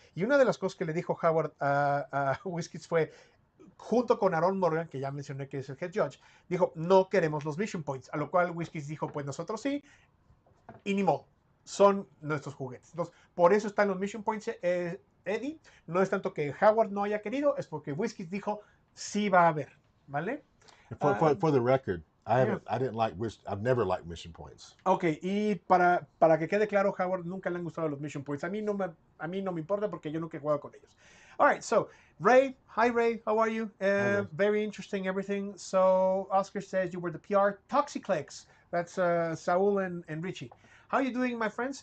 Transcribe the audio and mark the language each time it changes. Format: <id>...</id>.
<es>Y una de las cosas que le dijo Howard a WizKids fue, junto con Aaron Morgan, que ya mencioné que es el head judge, dijo, no queremos los Mission Points, a lo cual WizKids dijo, pues nosotros sí, y ni modo. Son nuestros juguetes. Entonces, por eso están los Mission Points, Eddie. No es tanto que Howard no haya querido, es porque WizKids dijo, sí va a haber, ¿vale?</es> <en>For the record, I've never liked mission points.</en> <es>Ok, y para que quede claro, Howard nunca le han gustado los Mission Points. A mí no me importa porque yo nunca he jugado con ellos.</es> <en>All right, so Ray, hi Ray, how are you? Very interesting everything. So Oscar says you were the PR Toxiclex. That's Saul and Richie. How are you doing, my friends?</en>